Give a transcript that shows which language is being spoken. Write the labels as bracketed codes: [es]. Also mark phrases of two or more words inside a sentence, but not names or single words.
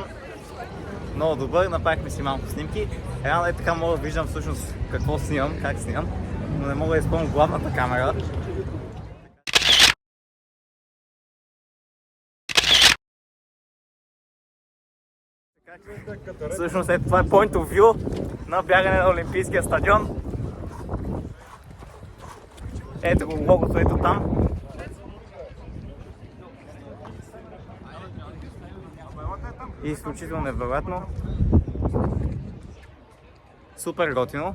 [bg] Много добър, направихме си малко снимки. Реално е така мога да виждам всъщност какво снимам, как снимам, но не мога да изпълня главната камера. Всъщност това е [en] point of view [bg] на бягане на Олимпийския стадион. Ето го логото, ето там. И изключително невероятно. Супер готино.